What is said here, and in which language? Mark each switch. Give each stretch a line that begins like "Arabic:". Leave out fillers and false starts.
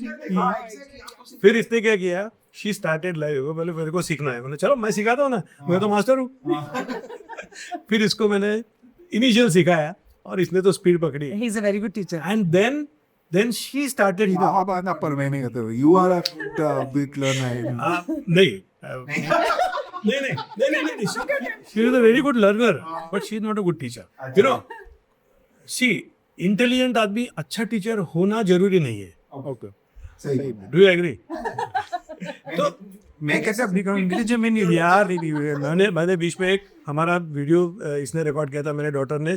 Hindi: फिर इसने क्या किया,
English: she started live,
Hindi: बोले मेरे को सीखना है, मैंने चलो मैं सिखाता हूँ ना, मैं तो मास्टर हूँ। फिर इसको मैंने इनिशियल सिखाया, और इसने तो स्पीड पकड़ी।
English: He is a very good teacher. And then she started,
Hindi: पर मैं नहीं कहता,
English: You are a big learner.
Hindi: नहीं नहीं.
English: She is a very good learner, but she is not a good teacher. You know, see,
Hindi: intelligent आदमी अच्छा teacher होना जरूरी नहीं है. ओके सही
English: Do you agree?
Hindi: तो मैं कैसे अपनी जब मैंने बीच में एक हमारा वीडियो इसने रिकॉर्ड किया था, मेरे डॉटर ने.